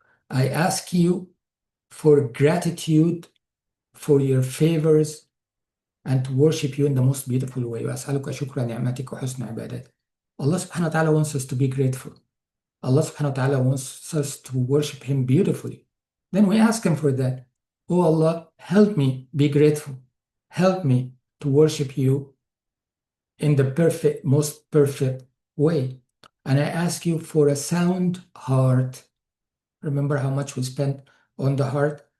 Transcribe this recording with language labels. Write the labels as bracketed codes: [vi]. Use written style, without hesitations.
[en] I ask you for gratitude for your favors and to worship you in the most beautiful way. [ar] وأسألك شكر نعمتك وحسن عبادتك. [en] Allah subhanahu wa ta'ala wants us to be grateful. Allah subhanahu wa ta'ala wants us to worship Him beautifully. Then we ask Him for that. Oh Allah, help me be grateful. Help me to worship you in the most perfect way. And I ask you for a sound heart. Remember how much we spent on the heart?